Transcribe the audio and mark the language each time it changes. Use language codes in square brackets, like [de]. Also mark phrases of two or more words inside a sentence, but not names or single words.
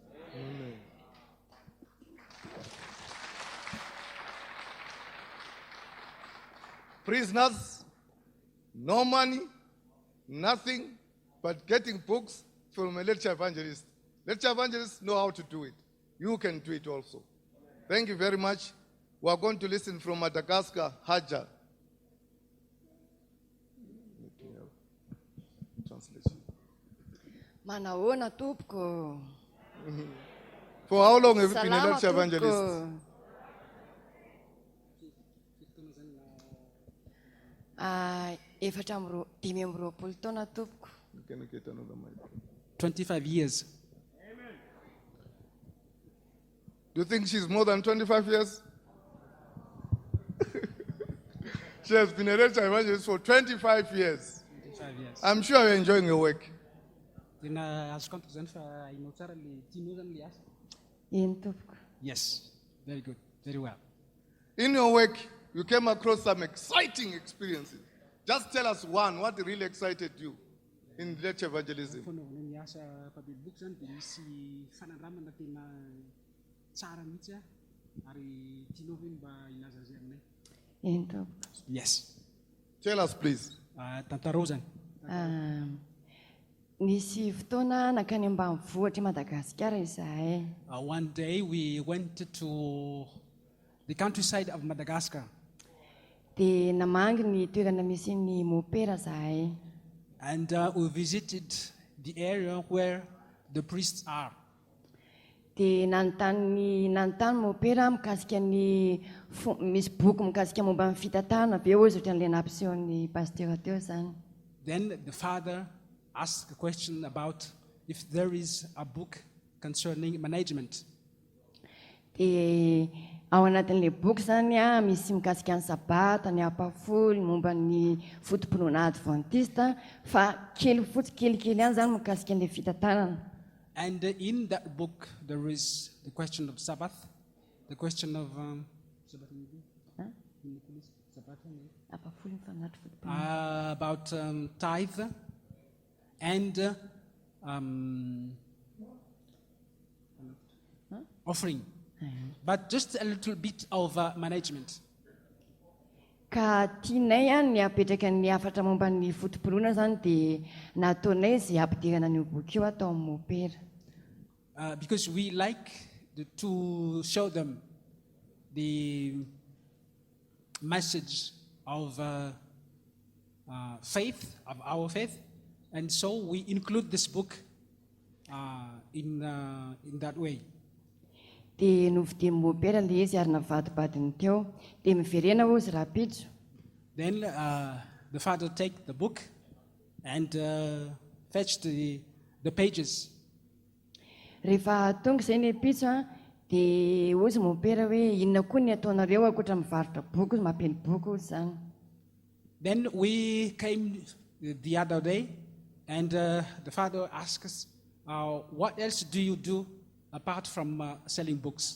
[en] Prisoners, no money, nothing, but getting books from a lecture evangelist. Lecture evangelists know how to do it. You can do it also. Thank you very much. We are going to listen from Madagascar, Haja. Translation. [mg] Manahoana tompoko. [en] For how long have you been a [mg] Salama [en] lecture evangelist? [mg] tompoko. Efatra dimy amby roapolo taona tompoko. [en] Can you get another mic? 25 years. Do you think she's more than 25 years? She has been a lecture evangelist for 25 years. 25 years. I'm sure you're enjoying your work. [mg] Tena azoko antoka zany fa hainao tsara le tianao zany le asa. Eny tompoko. [en] Yes, very good, very well. In your work, you came across some exciting experiences. Just tell us one, what really excited you in lecture evangelism? [mg] Fanaovana ny asa mpamely boky zany dia misy fanandramana tena tsara mihitsy ary tianao hoe mba ilaza azy aminay. Eny tompoko. [en] Yes. Tell us, please. [mg] Tantarao zany. Nisy fotoana nakany ambanivohitra Madagasikara izahay. [en] One day we went to the countryside of Madagascar. [mg] Dia namangy ny toerana misy ny mopera izahay. [en] And we visited the area where the priests are. [mg] Dia nanontany mopera mikasika ny misy boky mikasika momba ny fitatahana avy eo izy ohatran'ilay nampisehoan'ny pasteur teo zany. [en] Then the father asked a question about if there is a book concerning management. [mg] Dia ao anatin'ilay boky zany misy mikasika ny sabata, ny apafoly, momba ny fotom-pinoana adventista, fa kelikely ihany zany mikasika an'ilay fitantanana. [en] And in that book there is the question of Sabbath, the question of [mg] Apafoly mifanatry fotom-pinoana. [en] about tithe and offering, but just a little bit of management. [mg] Ka tianay ny apetraka ny hafatra momba ny fotom-pinoana zany dia nataonay izay ampidirana an'io boky io atao amin'ny mopera. [en] Because we like to show them the message of faith, of our faith, and so we include this book in that way. [mg] Dia novidian'ny mopera ilay izy ary navadibadiny teo, dia miverena hozy rapitso. [en] Then the father take the book and fetch the pages. [mg] Rehefa tonga izay ny pitso dia hozy mopera hoe inona koa ny ataonareo ankoatra mivarotra boky, mampely boky hozy zany. [en] Then we came the other day and the father asked us, what else do you do apart from selling books?